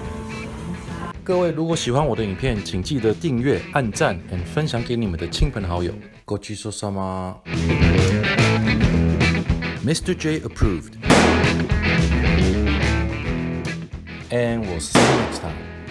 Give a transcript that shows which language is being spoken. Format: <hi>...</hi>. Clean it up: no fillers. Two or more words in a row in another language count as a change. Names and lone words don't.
<zh>各位如果喜欢我的影片，请记得订阅、按赞 and 分享给你们的亲朋好友。</zh> <ja>ごちそうさま。Mr.</ja> <en>J approved. And we'll see you next time.</en>